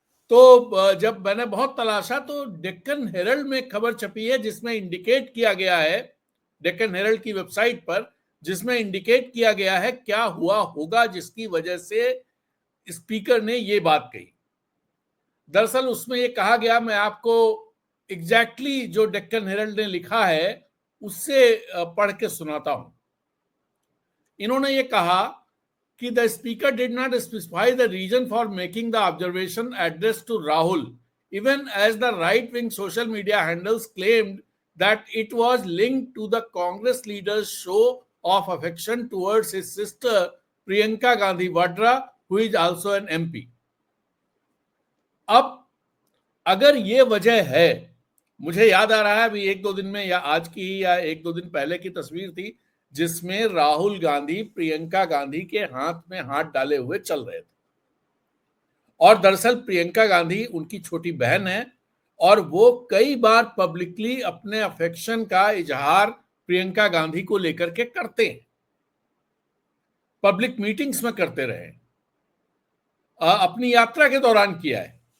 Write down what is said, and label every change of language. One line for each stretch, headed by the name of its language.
Hindi: तो जब मैंने बहुत तलाशा तो डेक्कन हेरल्ड में खबर छपी है जिसमें इंडिकेट किया गया है, डेक्कन हेरल्ड की वेबसाइट पर, जिसमें इंडिकेट किया गया है क्या हुआ होगा जिसकी वजह से स्पीकर ने ये बात कही। दरअसल उसमें ये कहा गया, मैं आपको एग्जैक्टली जो डेक्कन हेरल्ड ने लिखा है उससे पढ़ के सुनाता हूं। इन्होंने ये कहा कि
English: The speaker did not specify the reason for making the observation address to Rahul, even as the right-wing social media handles claimed that it was linked to the Congress leader's show of affection towards his sister Priyanka Gandhi Vadra, who is also an MP.
Hindi: अब अगर ये वजह है, मुझे याद आ रहा है अभी 1-2 दिन में, या आज की ही या 1-2 दिन पहले की तस्वीर थी जिसमें राहुल गांधी प्रियंका गांधी के हाथ में हाथ डाले हुए चल रहे थे। और दरअसल प्रियंका गांधी उनकी छोटी बहन है और वो कई बार पब्लिकली अपने अफेक्शन का इजहार प्रियंका गांधी को लेकर के करते हैं, पब्लिक मीटिंग्स में करते रहे, अपनी यात्रा के दौरान किया है।